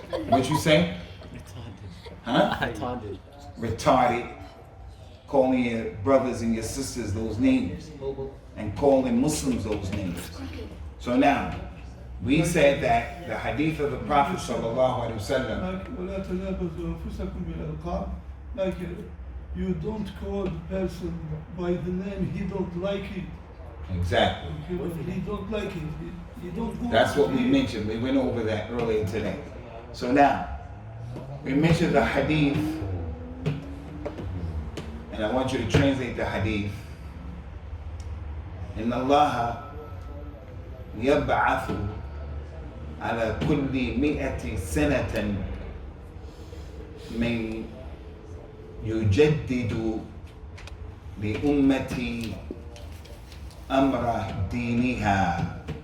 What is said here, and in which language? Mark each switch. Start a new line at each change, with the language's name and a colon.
English: What you say? Retarded. Huh? Retarded. Retarded. Calling your brothers and your sisters those names. Hobo. And calling Muslims those names. So now, we said that the hadith of the Prophet sallallahu alaihi wasallam.
Arabic: ولا تنابزوا أنفسكم بالألقاب.
English: Like you don't call the person by the name he don't like it. Exactly. He don't like it. He don't want That's what we it. mentioned. We went over that earlier today. So now, we mentioned the hadith, and I want you to translate the hadith.
Arabic: إن الله يبعث على كل 100 سنة من يجدد لأمتي أمر دينها.